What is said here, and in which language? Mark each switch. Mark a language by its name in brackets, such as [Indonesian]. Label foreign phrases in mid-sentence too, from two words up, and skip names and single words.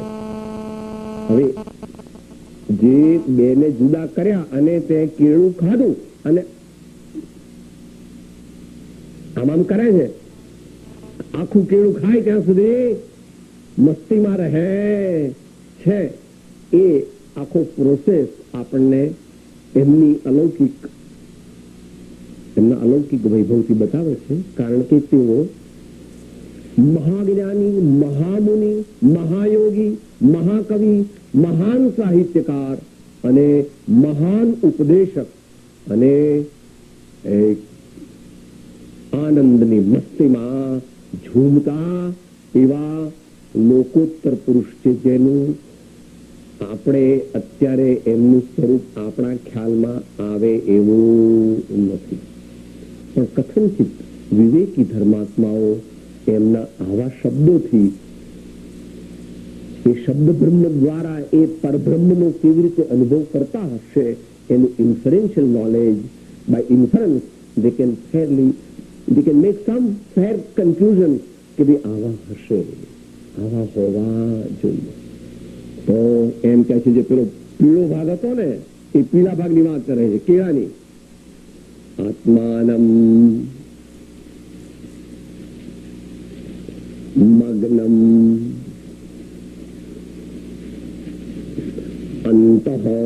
[Gujarati] હવે જે બેને જુદા કર્યા અને તે કેળું ખાધું અને આમ કરે છે, આખું કેળું ખાય ત્યાં સુધી મસ્તીમાં રહે છે. એ આખો પ્રોસેસ આપણને એમના અલૌકિક વૈભવથી બતાવે છે. કારણ કે તેઓ મહાજ્ઞાની, મહામુનિ, મહાયોગી, મહાકવિ, મહાન સાહિત્યકાર અને મહાન ઉપદેશક અને એક આનંદની મસ્તીમાં ઝૂમતા એવા લોકોત્તર પુરુષ છે જેનું આપણે અત્યારે એમનું સ્વરૂપ આપણા ખ્યાલમાં આવે એવું નથી. પણ કથનચિત વિવેકી ધર્માત્માઓ એમના આવા શબ્દોથી એ શબ્દ બ્રહ્મ દ્વારા એ પરબ્રહ્મનો કેવી રીતે અનુભવ કરતા હશે એનું [English] inferential knowledge, by inference they can make some fair conclusion [Gujarati] કે ભાઈ આવા હશે, આવા હોવા જોઈએ. તો એમ કહે છે જે પેલો પીળો ભાગ હતો ને એ પીળા ભાગની વાત કરે છે કેળાની. [Sanskrit] आत्मानम् मग्नम् अन्तः.